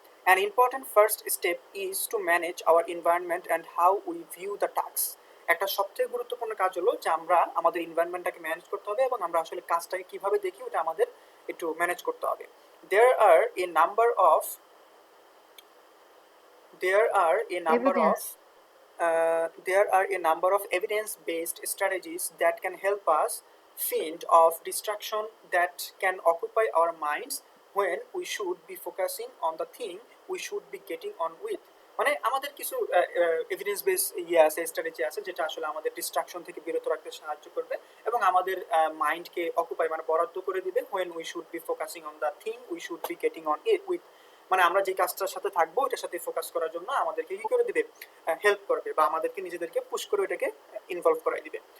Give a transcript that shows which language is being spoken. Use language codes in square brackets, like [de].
[en] An important first step is to manage our environment and how we view the task. [bn] একটা সবথেকে গুরুত্বপূর্ণ কাজ হলো যে আমরা আমাদের এনভায়রনমেন্টটাকে ম্যানেজ করতে হবে এবং আমরা আসলে কাজটাকে কিভাবে দেখি ওটা আমাদের একটু ম্যানেজ করতে হবে। [en] There are a number of there are a number evidence. of there are a number of evidence-based strategies that can help us fend off distraction that can occupy our minds when we should be focusing on the thing we should be getting on with. [bn] মানে আমাদের কিছু evidence base আছে, strategy আছে যেটা আসলে আমাদের distraction থেকে বিরত রাখতে সাহায্য করবে এবং আমাদের মাইন্ডকে অকুপাই মানে বরাদ্দ করে দিবে [en] when we should be focusing on the thing we should be getting on it with, [bn] মানে আমরা যে কাজটার সাথে থাকবো ওটার সাথে ফোকাস করার জন্য আমাদেরকে কি করে দিবে, হেল্প করবে বা আমাদেরকে নিজেদেরকে পুশ করে ওটাকে ইনভলভ করাই দিবে।